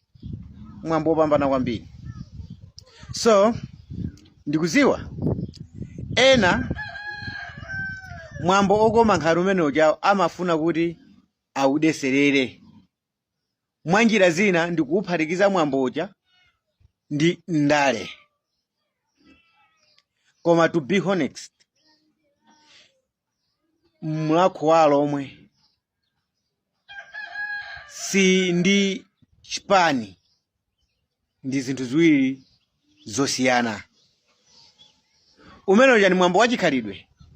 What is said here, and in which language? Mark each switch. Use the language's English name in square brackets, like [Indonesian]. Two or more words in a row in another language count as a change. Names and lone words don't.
[Nyanja] Mwambo opambana kwambiri. So ndikuziwa ena mwambo okoma nkhali umene ujawo amafuna kuti awudeserere. Mwanjira zina ndikuuphatikiza mwambo uja ndi ndale. [English] Koma to be honest, [Nyanja] Mulakwalo omwe si ndi chipani ndi zinthu ziwiri zosiyana. Umene uja ni mwambo wachikhalidwe.